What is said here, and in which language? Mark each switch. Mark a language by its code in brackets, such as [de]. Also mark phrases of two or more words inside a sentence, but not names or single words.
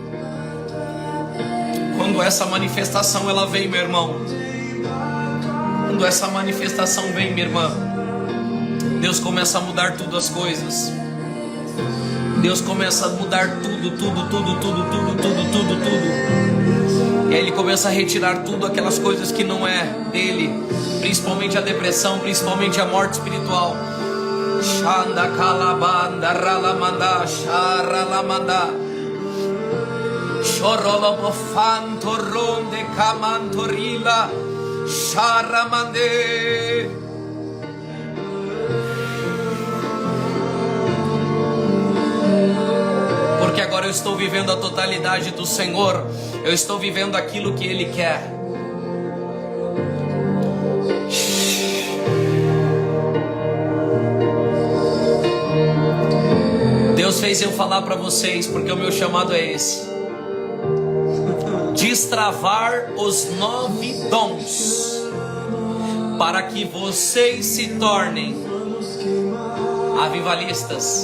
[pt] Quando essa manifestação ela vem, meu irmão, quando essa manifestação vem, minha irmã, Deus começa a mudar tudo as coisas. Deus começa a mudar tudo. E aí Ele começa a retirar tudo aquelas coisas que não é dele, principalmente a depressão, principalmente a morte espiritual. Shanda kalabanda ralamanda sharalamanda shorolobofanto ronde kamantorila sharamande. Porque agora eu estou vivendo a totalidade do Senhor. Eu estou vivendo aquilo que Ele quer. Deus fez eu falar para vocês, porque o meu chamado é esse: destravar os 9 dons, para que vocês se tornem avivalistas.